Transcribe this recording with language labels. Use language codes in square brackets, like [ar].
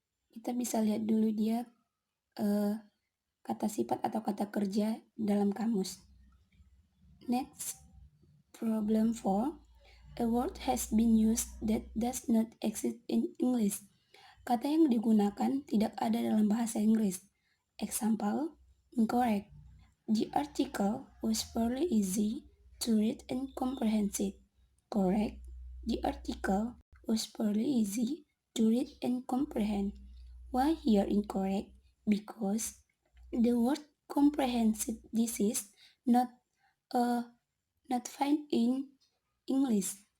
[id] Kita bisa lihat dulu dia kata sifat atau kata kerja dalam kamus. [en] Next, problem 4. A word has been used that does not exist in English. [id] Kata yang digunakan tidak ada dalam bahasa Inggris. [en] Example, incorrect. The article was fairly easy to read and comprehend it. Correct. The article was fairly easy to read and comprehend. Why here incorrect? Because the word comprehensive this is not not found in English.